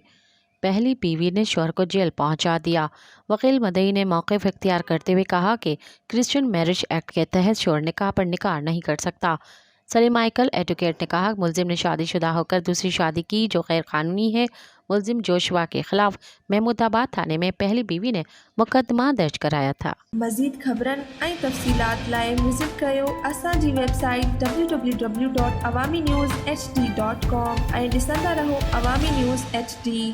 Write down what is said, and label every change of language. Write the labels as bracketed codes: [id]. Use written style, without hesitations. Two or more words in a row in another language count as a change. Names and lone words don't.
[ur] پہلی بیوی نے شوہر کو جیل پہنچا دیا۔ وکیل مدعی نے موقف اختیار کرتے ہوئے کہا کہ کرسچین میرج ایکٹ کے تحت شوہر نکاح پر نکاح نہیں کر سکتا۔ سلیم مائیکل ایڈوکیٹ نے کہا کہ ملزم نے شادی شدہ ہو کر دوسری شادی کی جو غیر قانونی ہے۔ ملزم جوشوا کے خلاف محمود آباد تھانے میں پہلی بیوی نے مقدمہ درج کرایا تھا۔ [sd] مزید خبرن ऐं तफ़सीलात लाइ विज़िट कयो असांजी वेबसाइट www.awamiNewsHD.com ऐं ॾिसंदा रहो अवामी न्यूज़ HD।